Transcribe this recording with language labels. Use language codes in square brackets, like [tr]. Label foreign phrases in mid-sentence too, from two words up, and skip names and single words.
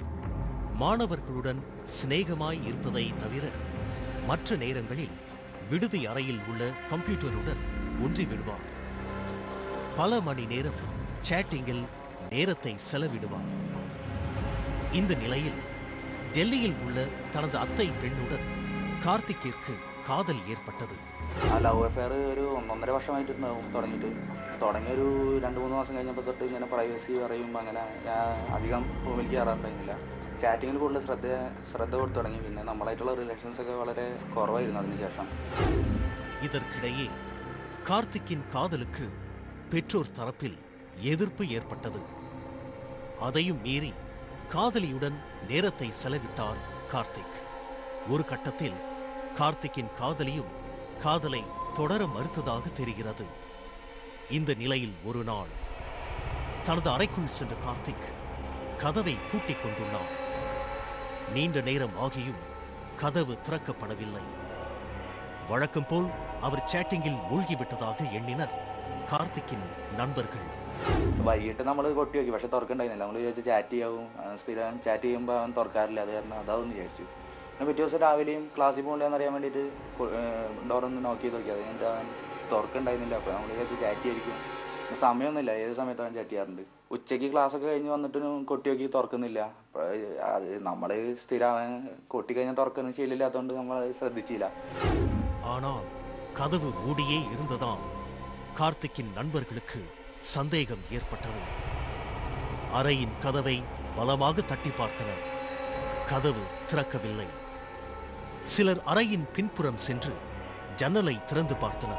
[ta] மாணவர்களுடன் சிநேகமாய் இருப்பதை தவிர மற்ற நேரங்களில் விடுதி அறையில் உள்ள கம்ப்யூட்டருடன் ஒன்றி விடுவார். பல மணி நேரம் சேட்டிங்கில் நேரத்தை செலவிடுவார். இந்த நிலையில் டெல்லியில் உள்ள தனது அத்தை பெண்ணுடன் கார்த்திக்கிற்கு காதல் ஏற்பட்டது. [ml] ലവ് അഫെയർ ഒരു 1.5 വർഷമായിട്ടുണ്ടാവും തുടങ്ങി ഒരു 2-3 മാസം കഴിഞ്ഞപ്പോൾ തൊട്ട് ഇങ്ങനെ പ്രൈവസി പറയുമ്പോൾ അങ്ങനെ അധികം റൂമിൽ കയറാറുണ്ടായിരുന്നില്ല. ചാറ്റിങ്ങിൽ കൂടുതൽ ശ്രദ്ധ കൊടുത്തു തുടങ്ങി. പിന്നെ നമ്മളായിട്ടുള്ള റിലേഷൻസ് ഒക്കെ വളരെ കുറവായിരുന്നു അതിനുശേഷം. [ta] இதற்கிடையே கார்த்திக்கின் காதலுக்கு பெற்றோர் தரப்பில் எதிர்ப்பு ஏற்பட்டது. அதையும் மீறி காதலியுடன் நேரத்தை செலவிட்டார் கார்த்திக். ஒரு கட்டத்தில் கார்த்திக்கின் காதலியும் காதலை தொடர மறுத்ததாக தெரிகிறது. இந்த நிலையில் ஒரு நாள் தனது அறைக்குள் சென்ற கார்த்திக் கதவை பூட்டிக் கொண்டுள்ளார். நீண்ட நேரம் ஆகியும் கதவு திறக்கப்படவில்லை. வழக்கம் போல் அவர் சேட்டிங்கில் மூழ்கிவிட்டதாக எண்ணினர் കാർത്തിക്കിൻ നண்பர்கள். [ml] വൈകിട്ട് നമ്മൾ കൊട്ടി നോക്കി, പക്ഷെ തുറക്കണ്ടായിരുന്നില്ല. നമ്മൾ വിചാരിച്ച് ചാറ്റ് ചെയ്യാവും, സ്ഥിരം ചാറ്റ് ചെയ്യുമ്പോൾ അവൻ തുറക്കാറില്ല, അത് കാരണം അതാവും വിചാരിച്ചു. പിന്നെ പിറ്റേ ദിവസം രാവിലെയും ക്ലാസ്സിൽ പോകണ്ടെന്ന് അറിയാൻ വേണ്ടിയിട്ട് ഡോറൊന്ന് നോക്കി നോക്കി, അത് കഴിഞ്ഞിട്ട് അവൻ തുറക്കണ്ടായിരുന്നില്ല. അപ്പോൾ നമ്മൾ വിചാരിച്ച് ചാറ്റ് ചെയ്യായിരിക്കും. സമയമൊന്നുമില്ല, ഏത് സമയത്ത് അവൻ ചാറ്റ് ചെയ്യാറുണ്ട്. ഉച്ചയ്ക്ക് ക്ലാസ്സൊക്കെ കഴിഞ്ഞ് വന്നിട്ട് കൊട്ടി നോക്കി തുറക്കുന്നില്ല. അത് നമ്മൾ സ്ഥിരം അവൻ കൊട്ടി കഴിഞ്ഞാൽ തുറക്കുന്ന ശീലമില്ലാത്തതുകൊണ്ട് നമ്മൾ ശ്രദ്ധിച്ചില്ല. [ta] ஆனால் கதவு மூடியே இருந்ததால் கார்த்திக்கின் நண்பர்களுக்கு சந்தேகம் ஏற்பட்டது. அறையின் கதவை பலமாக தட்டி பார்த்தனர். கதவு திறக்கவில்லை. சிலர் அறையின் பின்புறம் சென்று ஜன்னலை திறந்து பார்த்தனர்.